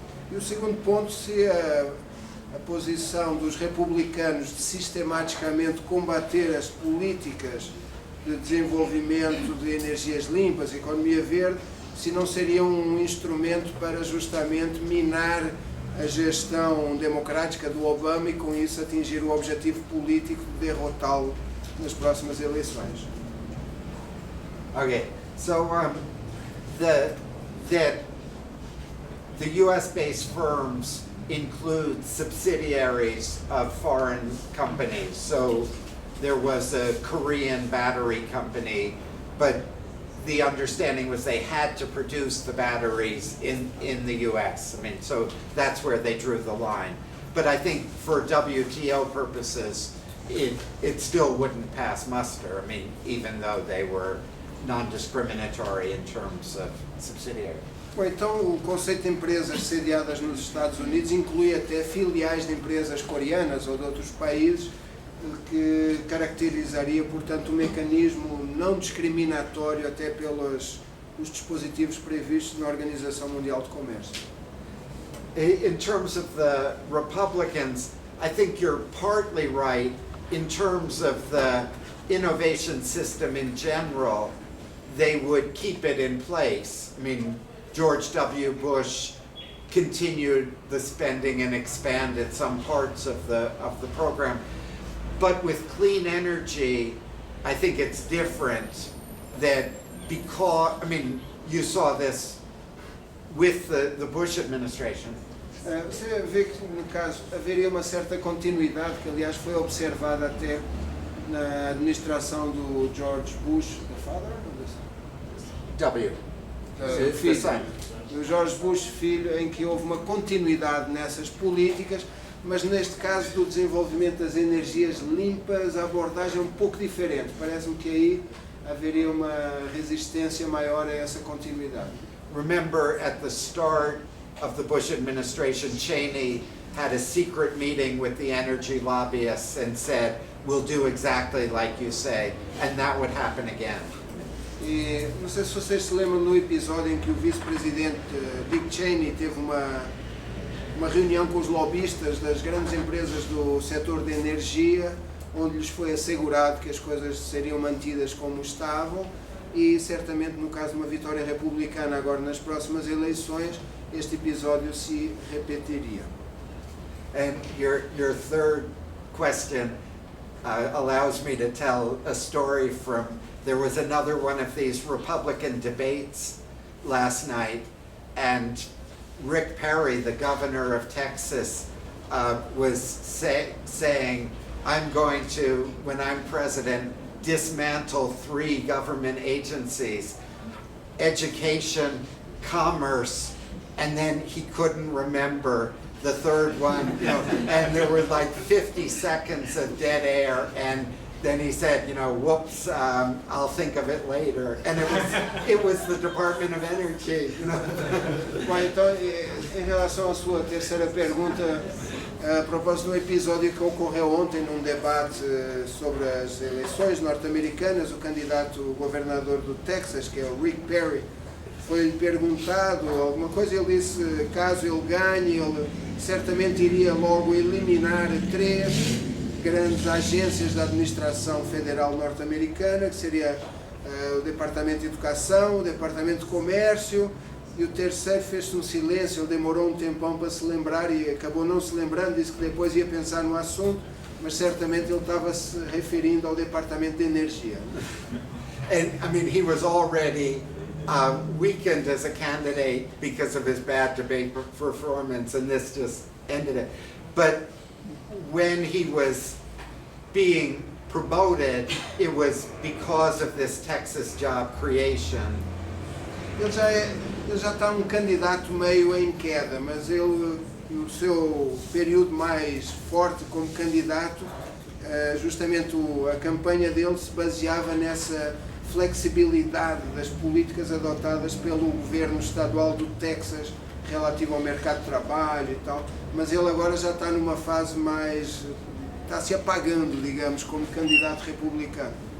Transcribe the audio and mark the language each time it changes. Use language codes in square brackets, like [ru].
[pt] E o segundo ponto, se a posição dos republicanos de sistematicamente combater as políticas de desenvolvimento de energias limpas, economia verde, se não seria um instrumento para justamente minar a gestão democrática do Obama e com isso atingir o objetivo político de derrotá-lo nas próximas eleições. [en] Okay, so the U.S.-based firms include subsidiaries of foreign companies. So there was a Korean battery company, but the understanding was they had to produce the batteries in the U.S. I mean, so that's where they drew the line. But I think for WTO purposes, it still wouldn't pass muster. I mean, even though they were non-discriminatory in terms of subsidiary. [pt] Bom, então o conceito de empresas sediadas nos Estados Unidos inclui até filiais de empresas coreanas ou de outros países, que caracterizaria, portanto, um mecanismo não discriminatório até pelos os dispositivos previstos na Organização Mundial de Comércio. [en] In terms of the Republicans, I think you're partly right in terms of the innovation system in general. They would keep it in place. I mean, George W. Bush continued the spending and expanded some parts of the program. But with clean energy, I think it's different that because, I mean, you saw this with the Bush administration. [pt] Você vê que, no caso, haveria uma certa continuidade, que aliás foi observada até na administração do George Bush, [en] the father? W. [pt] Do filho, do George Bush filho, em que houve uma continuidade nessas políticas, mas neste caso do desenvolvimento das energias limpas, a abordagem é um pouco diferente. Parece-me que aí haveria uma resistência maior a essa continuidade. [en] Remember at the start of the Bush administration, Cheney had a secret meeting with the energy lobbyists and said, we'll do exactly like you say, and that would happen again. [pt] E não sei se vocês se lembram no episódio em que o vice-presidente Dick Cheney teve uma reunião com os lobistas das grandes empresas do setor de energia, onde lhes foi assegurado que as coisas seriam mantidas como estavam e certamente no caso de uma vitória republicana agora nas próximas eleições, este episódio se repetiria. [en] And your third question allows me to tell a story from, there was another one of these Republican debates last night, and Rick Perry, the governor of Texas, was saying, I'm going to, when I'm president, dismantle 3 government agencies, education, commerce, and then he couldn't remember the third one, you know, and there were like 50 seconds of dead air, and then he said, you know, whoops, I'll think of it later. And it was the Department of Energy. You know? [pt] Bom, então, em relação à sua terceira pergunta, a propósito do episódio que ocorreu ontem num debate sobre as eleições norte-americanas, o candidato governador do Texas, que é o Rick Perry, foi-lhe perguntado alguma coisa, ele disse, caso ele ganhe, ele certamente iria logo eliminar 3 grandes agências da administração federal norte-americana, que seria o Departamento de Educação, o Departamento de Comércio, e o terceiro fez-se um silêncio, ele demorou um tempão para se lembrar e acabou não se lembrando, disse que depois ia pensar no assunto, mas certamente ele estava se referindo ao Departamento de Energia. [en] And I mean, he was already weakened as a candidate because of his bad debate performance, and this just ended it. But when he was being promoted, it was because of this Texas job creation. [pt] Ele já está um candidato meio em queda, mas ele, no seu período mais forte como candidato, justamente a campanha dele se baseava nessa flexibilidade das políticas adotadas pelo governo estadual do Texas relativo ao mercado de trabalho e tal, mas ele agora já está numa fase mais, está se apagando, digamos, como candidato republicano.